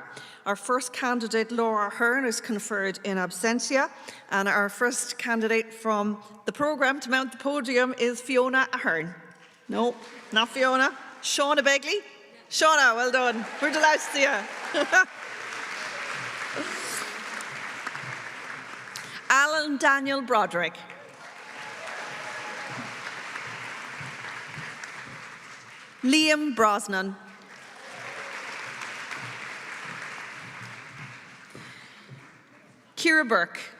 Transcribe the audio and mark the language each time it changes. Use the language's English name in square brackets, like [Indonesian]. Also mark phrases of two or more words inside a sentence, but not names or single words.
[English] Our first candidate, Laura Hearn, is conferred in absentia, and our first candidate from the programme to mount the podium is Fiona Ahern. No, not Fiona. Shauna Begley. Shauna, well done. We're delighted to see you. Alan Daniel Broderick. Liam Brosnan. Ciara Burke.